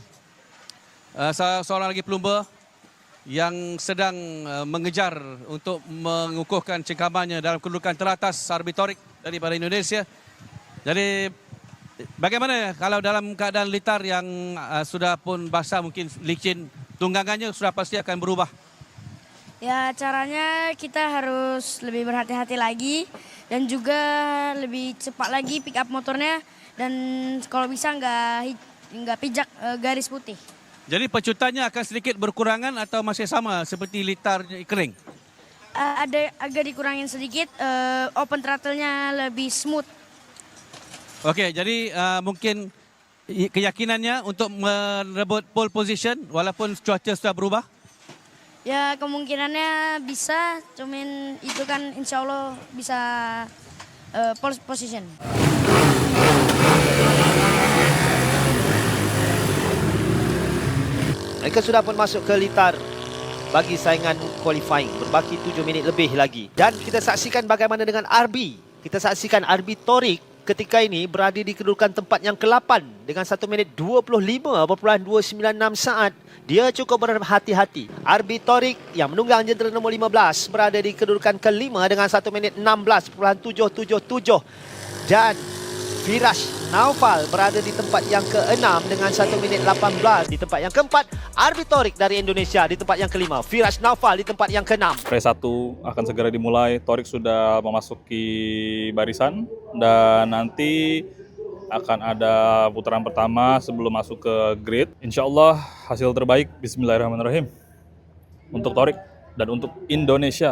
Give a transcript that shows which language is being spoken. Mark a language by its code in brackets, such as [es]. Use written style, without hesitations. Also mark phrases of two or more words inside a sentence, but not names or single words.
[ms] Seorang lagi pelumba yang sedang mengejar untuk mengukuhkan cengkamannya dalam kedudukan teratas Arbi Torik daripada Indonesia. Jadi bagaimana kalau dalam keadaan litar yang sudah pun basah, mungkin licin, tunggangannya sudah pasti akan berubah? [id] Ya, caranya kita harus lebih berhati-hati lagi dan juga lebih cepat lagi [en] pick up [id] motornya, dan kalau bisa nggak pijak garis putih. [ms] Jadi pecutannya akan sedikit berkurangan atau masih sama seperti litar kering? [id] Ada agak dikurangin sedikit, [en] open throttle- [id] nya lebih smooth. [ms] Okey, jadi mungkin keyakinannya untuk merebut [en] pole position [ms] walaupun cuaca sudah berubah? [id] Ya, kemungkinannya bisa, cuman itu kan [ar] إن شاء الله [id] bisa [en] pole position. [ms] Mereka sudah pun masuk ke litar bagi saingan qualifying. Berbaki 7 minit lebih lagi. Dan kita saksikan bagaimana dengan Arbi. Kita saksikan Arbi Torik ketika ini berada di kedudukan tempat yang ke-8 dengan 1 minit 25.296 saat. Dia cukup berhati-hati. Arbi Torik yang menunggang jentera nombor 15 berada di kedudukan ke-5 dengan 1 minit 16.777. Dan Firash Naufal berada di tempat yang ke-6 dengan 1 minit 18. Di tempat yang ke-4, Arbi Torik dari Indonesia di tempat yang ke-5. Firash Naufal di tempat yang ke-6. [id] Race 1 akan segera dimulai. Torik sudah memasuki barisan dan nanti akan ada putaran pertama sebelum masuk ke grid. Insya Allah hasil terbaik, bismillahirrahmanirrahim, untuk Torik dan untuk Indonesia.